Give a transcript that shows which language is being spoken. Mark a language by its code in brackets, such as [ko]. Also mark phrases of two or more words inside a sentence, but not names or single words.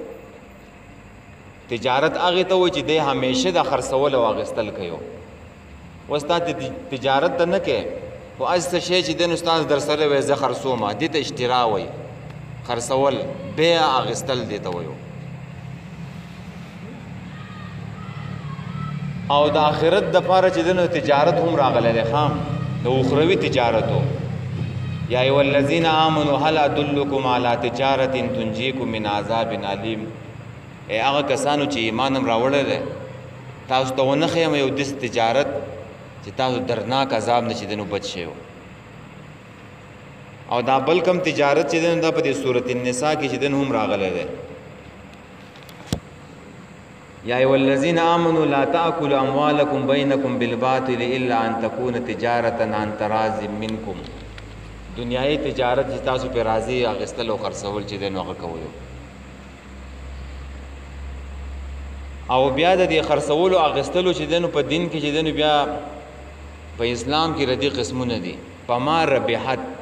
[ps] تجارت هغې ته وایي چې دی همیشه د خرڅول او اخیستل کوي اوس تا تجارت ته نه کوې خو هسې څه شی چې دی نو ستاسو در سره وی زه خرڅوم دې ته اشترا وایي خرڅول بیع اخیستل دې ته وایو او د آخرت دپاره چې دی نو تجارت هم راغلی دی ښه د اخروي تجارتو [ar] یا ایها الذین آمنوا هل ادلکم علی تجارت تنجیکم من عذاب علیم [ps] ای هغه کسانو چې ایمان هم راوړی دی تاسو ته ونه ښیم یو داسې تجارت چې تاسو درناک عذاب نه چې دی نو بچ شئ او دا بل کم تجارت چې دی نو دا په دې صورت النساء کې چې دی نو هم راغلی دی [ar] یا ایها الذین آمنوا لا تأکلوا اموالکم بینکم بالباطل الا ان تکون تجارة عن تراض منکم [ps] دنیایي تجارت چې تاسو پې راضي اخیستل او خرڅول چې دی نو هغه کوئ او بیا د دې خرڅولو اخیستلو چې دی نو په دین کې چې دی نو بیا په اسلام کې ردي قسمونه دي [ar] فما ربحت